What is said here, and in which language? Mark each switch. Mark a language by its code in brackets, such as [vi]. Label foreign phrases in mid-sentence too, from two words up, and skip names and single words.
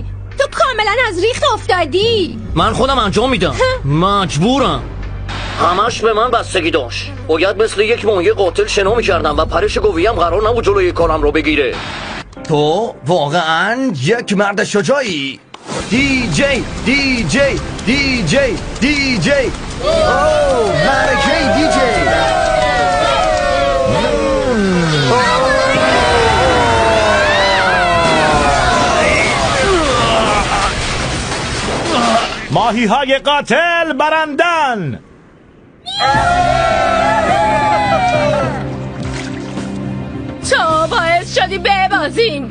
[fa] تو کاملا از ریخت افتادی. من خودم انجام میدم. مجبورم. همش به من بستگی داشت. باید مثل یک ماهی قاتل شنا میکردم و پرش گویم قرار نبود جلوی کارم رو بگیره. تو واقعا یک مرد شجاعی. دی جی دی جی دی جی دی جی. اوه مرکه دی جی. ماهی های قاتل برندن. تو باعث شدی ببازیم.